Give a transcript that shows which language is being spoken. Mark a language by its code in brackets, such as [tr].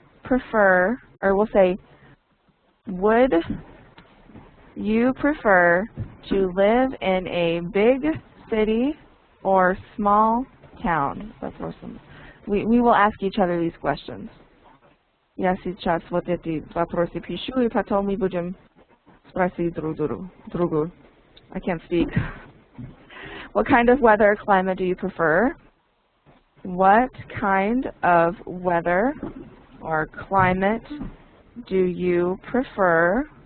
[en] prefer, or we'll say, would you prefer to live in a big city or small town? We will ask each other these questions. [ru] Я сейчас вот эти вопросы пишу, и потом мы будем спросить друг другу. [en] I can't speak. What kind of weather or climate do you prefer? What kind of weather or climate do you prefer?